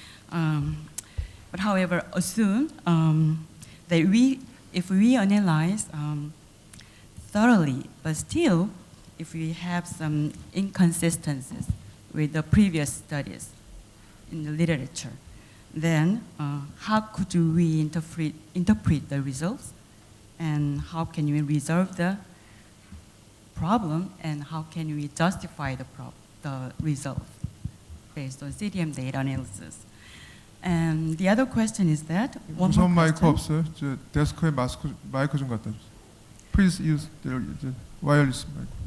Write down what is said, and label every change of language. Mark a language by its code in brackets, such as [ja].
[en] But however, assume that if we analyze thoroughly, but still, if we have some inconsistencies with the previous studies in the literature, then how could we interpret the results, and how can we resolve the problem, and how can we justify the result based on CDM data analysis? And the other question is that [ko] 무선 마이크 없어요? 저 데스크에 마이크 좀 갖다 주세요. [en] Please use the wireless mic.